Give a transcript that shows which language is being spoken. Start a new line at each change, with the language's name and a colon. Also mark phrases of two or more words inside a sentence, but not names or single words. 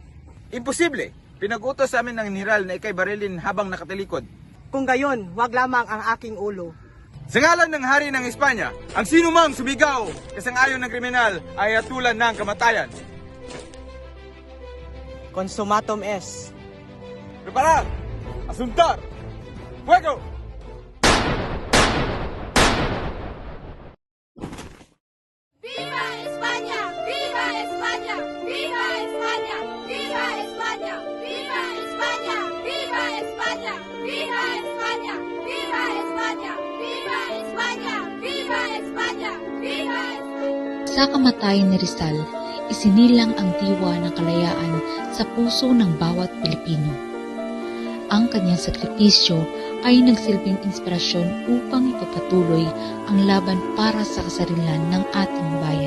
Filipino: Imposible. Pinag-utos sa amin ng General na ikay barilin habang nakatalikod. Kung gayon, wag lamang ang aking ulo. Sa ngalan ng Hari ng Espanya, ang sino mang sumigaw kasang-ayon ng kriminal ay atulan ng kamatayan.
Latin: Consumatum es.
Spanish: Preparar! Asuntar! Fuego! ¡Viva España! ¡Viva España! ¡Viva España! ¡Viva España! ¡Viva España! ¡Viva España! ¡Viva España! ¡Viva España! ¡Viva España! ¡Viva España! ¡Viva España!
Filipino: Sa kamatayan ni Rizal, isinilang ang diwa ng kalayaan sa puso ng bawat Pilipino. Ang kanyang sakripisyo ay nagsilbing inspirasyon upang ipapatuloy ang laban para sa kasarilan ng ating bayan.